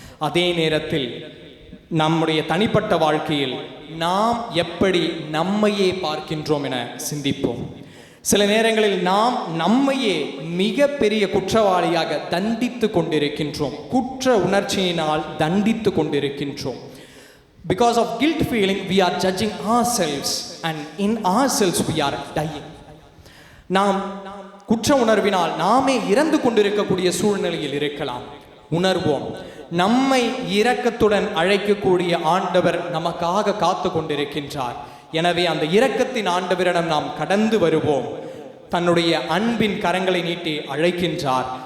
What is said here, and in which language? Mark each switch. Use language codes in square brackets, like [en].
[ta] அதே நேரத்தில் நம்முடைய தனிப்பட்ட வாழ்க்கையில் நாம் எப்படி நம்மையே பார்க்கின்றோம் என சிந்திப்போம். சில நேரங்களில் நாம் நம்மையே மிக பெரிய குற்றவாளியாக தண்டித்து கொண்டிருக்கின்றோம். குற்ற உணர்ச்சியினால் தண்டித்து கொண்டிருக்கின்றோம். [en] Because of guilt feeling we are judging ourselves and in ourselves we are dying. [ta] நாம் குற்ற உணர்வினால் நாமே இறந்து கொண்டிருக்கக்கூடிய சூழ்நிலையில் இருக்கலாம். உணர்வோம், நம்மை இரக்கத்துடன் அழைக்கக்கூடிய ஆண்டவர் நமக்காக காத்து கொண்டிருக்கின்றார். எனவே அந்த இரக்கத்தின் ஆண்டவரிடம் நாம் கடந்து வருவோம். தன்னுடைய அன்பின் கரங்களை நீட்டி அழைக்கின்றார்.